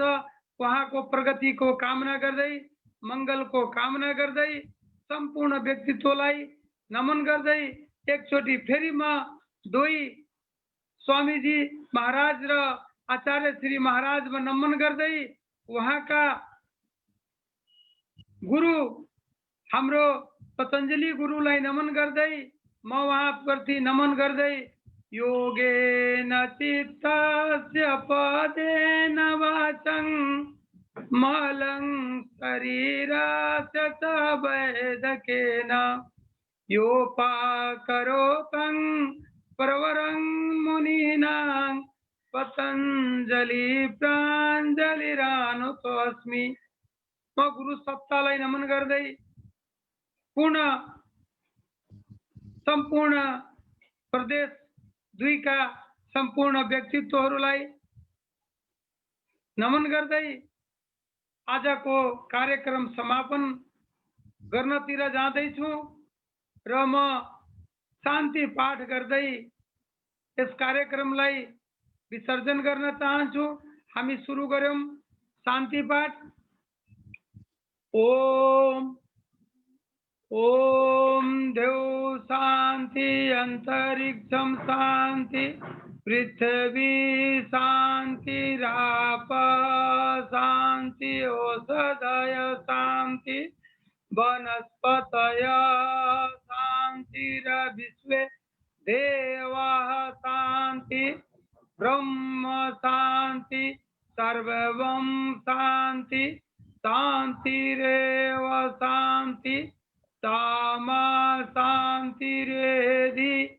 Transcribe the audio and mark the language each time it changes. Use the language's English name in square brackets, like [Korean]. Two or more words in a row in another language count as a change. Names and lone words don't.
[Nepali] उहाँको प्रगतिको कामना गर्दै, मङ्गलको कामना गर्दै, सम्पूर्ण व्यक्तित्वलाई नमन गर्दै एकचोटि फेरि म 2 स्वामीजी महाराज र आचार्य श्री महाराजमा नमन गर्दै, उहाँका गुरु हाम्रो पतञ्जलि गुरुलाई नमन गर्दै, म उहाँप्रति नमन गर्दै [Sanskrit] योगेन चित्तस्य पदेन वाचं मलं शरीरस्य च वैदकेन योपाकरोतं प्रवरं मुनीनां पतञ्जलि प्राञ्जलिरानुतोऽस्मि। [Nepali] म गुरु सत्तालाई नमन गर्दै पुनः सम्पूर्ण प्रदेश 2 का सम्पूर्ण व्यक्तित्वहरूलाई नमन गर्दै आजको कार्यक्रम समापन गर्नतिर जाँदैछु र म शान्ति पाठ गर्दै यस कार्यक्रमलाई विसर्जन गर्न चाहन्छु। हामी सुरु गर्यौं शान्ति पाठ। [Sanskrit] ओम ओम देव शान्ति अंतरिक्षम शान्ति पृथ्वी शान्ति राप शान्ति औषधय शान्ति वनस्पतय शान्तिर्विश्वे देवाः शान्ति ब्रह्म शान्ति सर्वं शान्ति शान्तिरेव शान्ति सामा शान्तिरेधि।